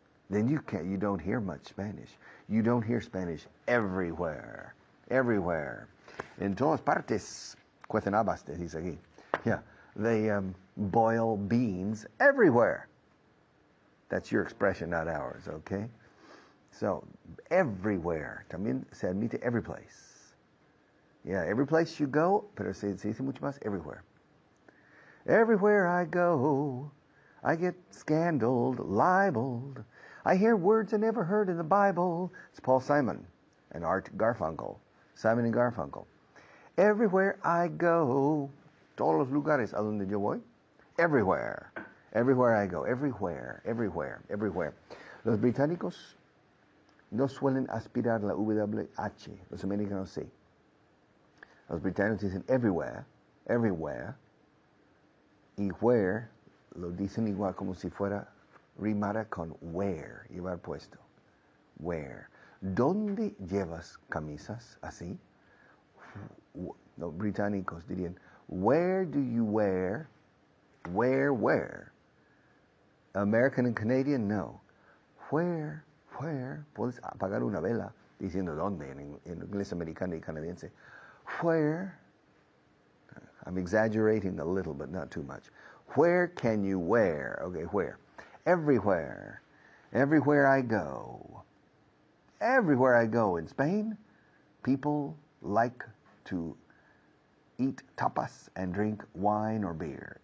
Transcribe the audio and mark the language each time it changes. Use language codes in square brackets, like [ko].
[en] Then you don't hear much Spanish. You don't hear Spanish everywhere. [es] Everywhere. En todas partes. Cuecen habas, dice aquí. Yeah. [en] They boil beans everywhere. That's your expression, not ours, okay? So, everywhere. [es] También se admite every place. [en] Yeah, every place you go, [es] pero se dice mucho más everywhere. [en] Everywhere I go, I get scandaled, libeled. I hear words I never heard in the Bible. It's Paul Simon and Art Garfunkel. Simon and Garfunkel. Everywhere I go, [es] todos los lugares a donde yo voy, everywhere. [en] Everywhere I go, everywhere, everywhere, everywhere. [es] Los británicos no suelen aspirar la WH, los americanos sí. Los británicos dicen everywhere, everywhere, y where lo dicen igual como si fuera rimara con where, llevar puesto. Where. ¿Dónde llevas camisas así? Los británicos dirían, [en] where do you wear? Where? American and Canadian, no. Where? [es] Puedes apagar una vela diciendo dónde en inglés americano y canadiense. [en] Where? I'm exaggerating a little, but not too much. Where can you wear? Okay, where? Everywhere. Everywhere I go. Everywhere I go in Spain, people like to eat tapas and drink wine or beer.